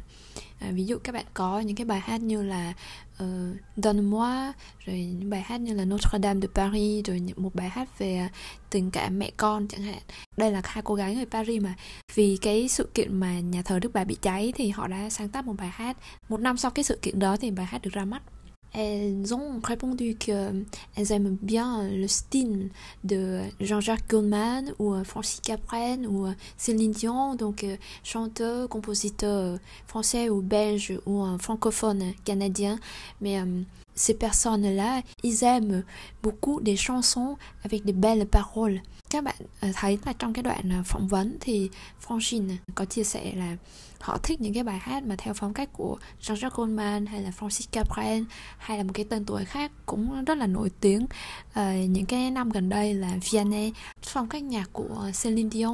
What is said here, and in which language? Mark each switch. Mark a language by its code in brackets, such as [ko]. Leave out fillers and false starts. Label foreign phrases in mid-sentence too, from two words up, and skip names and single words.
[vi] Ví dụ các bạn có những cái bài hát như là Donne-moi, rồi những bài hát như là Notre-Dame de Paris, rồi một bài hát về tình cảm mẹ con chẳng hạn. Đây là hai cô gái người Paris mà vì cái sự kiện mà nhà thờ Đức Bà bị cháy thì họ đã sáng tác một bài hát. Một năm sau cái sự kiện đó thì bài hát được ra mắt. [fr] Elles ont répondu qu'elles aiment bien le style de Jean-Jacques Goldman ou Francis Cabrel ou Céline Dion, donc chanteur, compositeur français ou belge ou francophone canadien. Mais ces personnes-là, ils aiment beaucoup des chansons avec des belles paroles. [vi] Các bạn thấy là trong cái đoạn phỏng vấn thì Francine có chia sẻ là họ thích những cái bài hát mà theo phong cách của Jean-Jacques Goldman hay là Francis Cabrel, hay là một cái tên tuổi khác cũng rất là nổi tiếng những cái năm gần đây là Vianney, phong cách nhạc của Céline Dion.